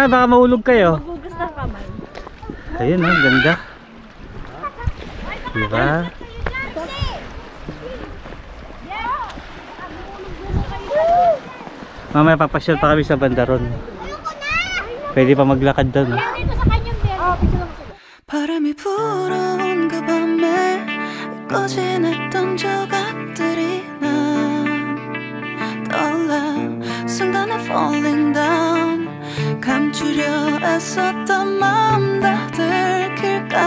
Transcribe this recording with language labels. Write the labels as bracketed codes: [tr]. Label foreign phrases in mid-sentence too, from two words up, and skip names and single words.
[tl] Baka mahulog kayo. Ayun, oh, ganda. Diba? Mamaya papasyal pa kami sa bandaron. Pwede pa maglakad doon. [ko] 바람이 불어온 그 밤에 꺼진했던 조각들이 난 떠올라 순간에 [en] falling down [ko] 감추려 애썼던 마음 다 들킬